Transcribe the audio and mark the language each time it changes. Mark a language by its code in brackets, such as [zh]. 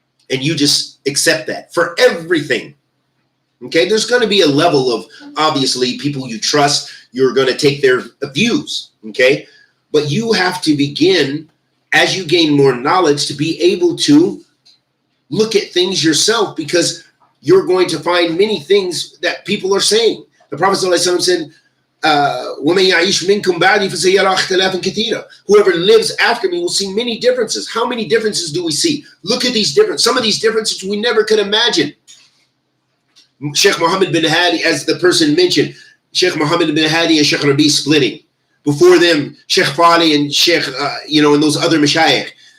[en] And you just accept that for everything. Okay, there's going to be a level of, obviously, people you trust, you're going to take their views. Okay, but you have to begin, as you gain more knowledge, to be able to look at things yourself, because you're going to find many things that people are saying. The Prophet ﷺ said, [ar] وَمَنْ يَعِيشْ مِنْكُمْ بَعْدِي فَسَيَرَى اخْتِلَافًا كَثِيرًا. [en] Whoever lives after me will see many differences. How many differences do we see? Look at these differences. Some of these differences we never could imagine. Sheikh Muhammad bin Hadi, as the person mentioned, Sheikh Muhammad bin Hadi and Sheikh Rabi splitting. Before them, Sheikh Fali and Sheikh, and those other mashayikh.